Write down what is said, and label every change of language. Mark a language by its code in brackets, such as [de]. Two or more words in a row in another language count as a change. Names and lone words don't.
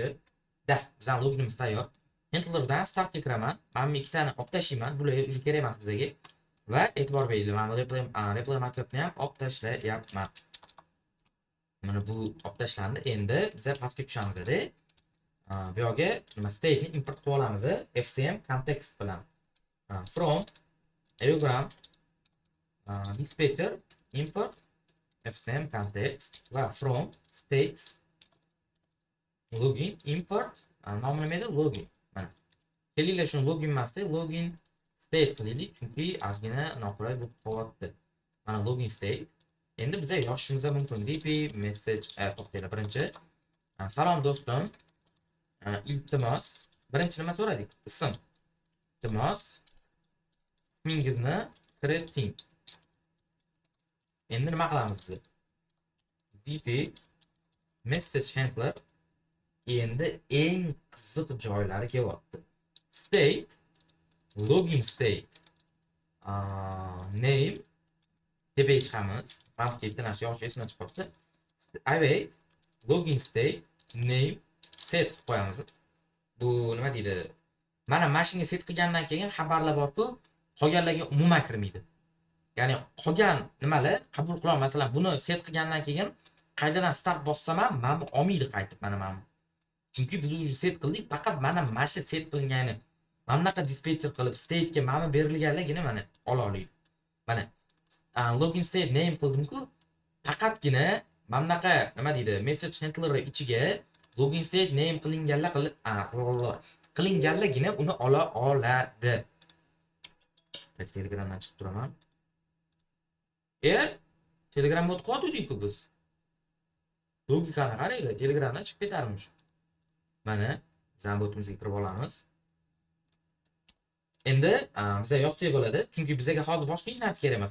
[uz] Bizning loginimiz tayyor. Handlerdan startga kiraman. Men ikkitani olib tashlayman. Bular уже kerak emas bizga. Va e'tibor beringlar, men replay markupni ham olib tashlayapman. Mana bu olib tashlandi. Endi biza pastga tushamiz-da. Bu yerga nima state ni import qilib olamiz. [en] fcm context bilan. From eogram dispatcher import fcm context va from states login import [uz] nomi nima edi? [en] Login. Mana. [uz] Kelinglar shuni login emasda, [en] login state [uz] qilaylik, chunki ozgina noqulay bo'lib qolyapti. Mana [en] login state. [uz] Endi biza yozishimiz mumkin. [en] dp message [uz] to'xtaylik. Birinchi salom do'stim. Iltimos. Birinchi nima so'radik? Ism. Iltimos ismingizni kiriting. Endi nima qilamiz biz? [en] dp message handler. [uz] Endi eng qiziq joylari kelyapti. [en] State login state name [uz] tepaga chiqamiz. Men bitta narsa yozish esimdan chiqib qoldi. [en] Await login state name set [uz] qilib qo'yamiz. Bu nima deydi? Mana mashinaga set qilgandan keyin xabarlar bor-ku, qolganlarga umuman kirmaydi. Ya'ni qolgan nimalar qabul qilolmayman. Masalan, buni set qilgandan keyin qaytadan start bossam ham mana bu olmaydi qaytib mana. Chunki biz уже set qildik, faqat mana shu set qilingani. Mana bunaqa dispatcher qilib state ga mana berilganlargina mana ola oladi. Mana [en] login state name [uz] qildim-ku, faqatgina mana bunaqa nima deydi, [en] message handler [uz] ichiga [en] login state name [uz] qilinganlar qilinganlargina uni ola oladi. Telegramdan chiqib turaman. Telegram bot qo'ydik-ku biz. Logikani qaranglar, Telegramdan chiqib ketarmish. Mana zambotimizga kirib olamiz. Endi biza yozsak bo'ladi, chunki bizga hozir boshqa hech narsa kerak emas.